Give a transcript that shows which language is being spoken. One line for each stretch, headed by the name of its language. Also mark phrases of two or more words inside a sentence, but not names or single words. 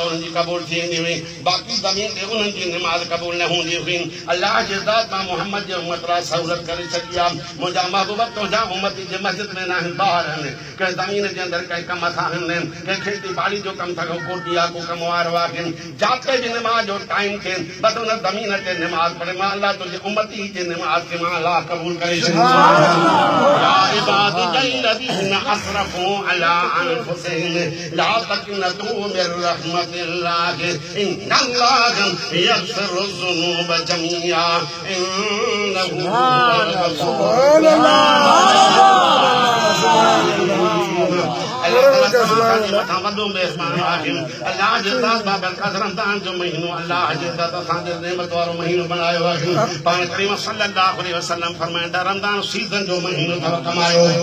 Sindhi: उन्हनि जी क़बूल थी वेंदी हुई बाक़ी ज़मीन ते उन्हनि जी नमाज़ क़बूल न हूंदी हुई अल्लाह जे ज़ात मां मोहम्मद जे उम्मत लाइ सहूलियत करे छॾी आहे मुंहिंजा महबूब तुंहिंजा उम्मती जे मस्जिद में न आहिनि ॿाहिरि आहिनि कंहिं ज़मीन जे अंदरि कंहिं कम सां आहिनि कंहिं खेती ॿाड़ी जो कमु था को कोटी आहे को कम वारो आहे जाते जी नमाज़ जो टाइम थे बस उन ज़मीन ते नमाज़ पढ़े मां अल्लाह तुंहिंजे उम्मती जे नमाज़ खे मां अल्लाह क़बूल करे छॾी
Arabic: يا عبادي الذين أسرفوا على أنفسهم لا تقنطوا من رحمة الله إن الله يغفر الذنوب جميعا إنه هو الغفور
Sindhi: अल्लाह जे ज़ात बाबरकात रमज़ान जो महीनो अल्लाह जे ज़ात असांजे नेमत वारो महीनो बनायो आहे पाण करीम
Arabic: صلى الله عليه وسلم
Sindhi: फरमाईंदा रमज़ान सीज़न जो महीनो अथव कमायो